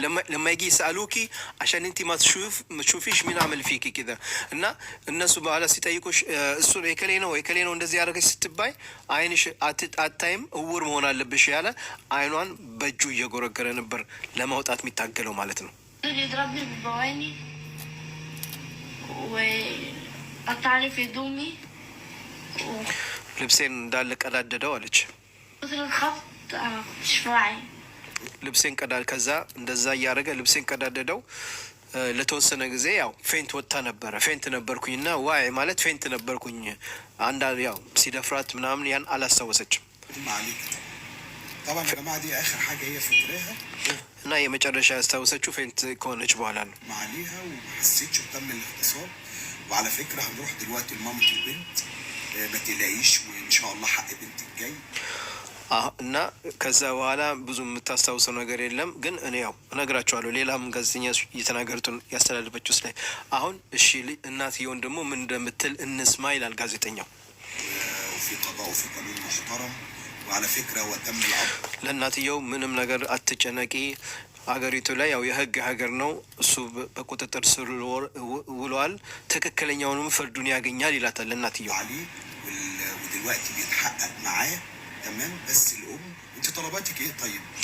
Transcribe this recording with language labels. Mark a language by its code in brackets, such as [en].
[ar] لما يجي يسألوكي عشان انت ما تشوفيش مين عمل فيكي كذا [am] እና እነሱ በኋላ ሲጠይቁሽ እሱ የከሌ ነው የከሌ ነው እንደዚህ ያደረገች ስትባይ አይንሽ አታይም እውር መሆን አለብሽ ያለ አይኗን በእጁ እየጎረገረ ነበር ለማውጣት የሚታገለው ማለት ነው። [ar] يضربني ببواني وقطع لي في هدومي [am] ልብሴን እንዳለ ቀዳደደው አለች። [ar] كتر الخبط مش واعي [am] ልብሴን ቀዳል ከዛ እንደዛ እያደረገ ልብሴን ቀዳደደው። ለተወሰነ ጊዜ ያው ፌንት ወጣ ነበረ። ፌንት ነበርኩኝና ዋይ ማለት ፌንት ነበርኩኝ። አንድ ያው ሲደፍራት ምናምን ያን አላስታወሰችም። [ar] طبعا يا جماعه دي اخر حاجه هي فاكراها [am] እና የመጨረሻ ያስታወሰችው ፌንት ከሆነች በኋላ ነው። [ar] عليها وما حسيتش بتم الاغتصاب. وعلى فكره هنروح دلوقتي لمامة البنت ما تلاقيش وان شاء الله حق بنتك جاي [am] እና ከዛ በኋላ ብዙ የምታስታውሰው ነገር የለም። ግን እኔ ያው እነግራቸዋለሁ። ሌላም ጋዜጠኛ እየተናገሩትን ያስተላልፈችው ስለ አሁን እሺ እናትየውን ደግሞ ምን እንደምትል እንስማ ይላል ጋዜጠኛው። [ar] وفي قضاء وفي قانون محترم وعلى فكره وتم العرض [am] ለእናትየው ምንም ነገር አትጨነቂ፣ አገሪቱ ላይ ያው የህግ ሀገር ነው፣ እሱ በቁጥጥር ስር ውሏል፣ ትክክለኛውንም ፍርዱን ያገኛል ይላታል ለእናትየው። [ar] عليه ودلوقتي بيتحقق معاه تمام. بس الام انت طلباتك ايه طيب؟